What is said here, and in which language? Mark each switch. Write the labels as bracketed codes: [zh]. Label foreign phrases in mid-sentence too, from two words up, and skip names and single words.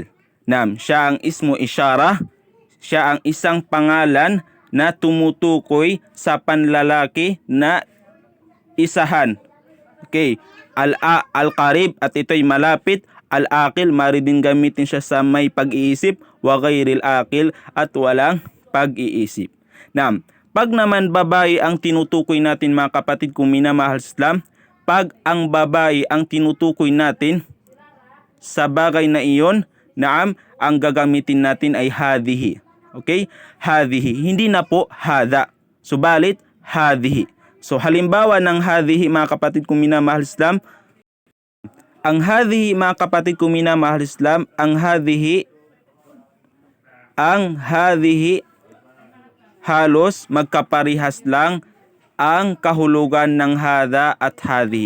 [tl] Nam, siya ang [ar] اسم إشارة, [tl] siya ang isang pangalan na tumutukoy sa panlalaki na isahan. Okay, al-qarib, at ito'y malapit. Al-aqil, maaari din gamitin siya sa may pag-iisip. [ar] وغير العاقل, [tl] at walang pag-iisip. Nam, pag naman babae ang tinutukoy natin, mga kapatid kung minamahal sa Islam, pag ang babae ang tinutukoy natin sa bagay na iyon, naam, ang gagamitin natin ay hadhihi. Okay? Hadhihi. Hindi na po hada. Subalit, hadhihi. So, halimbawa ng hadhihi, mga kapatid kung minamahal sa Islam, ang hadhihi, mga kapatid kung minamahal sa Islam, ang hadhihi halos magkaparihas lang ang kahulugan ng hada at hadhihi.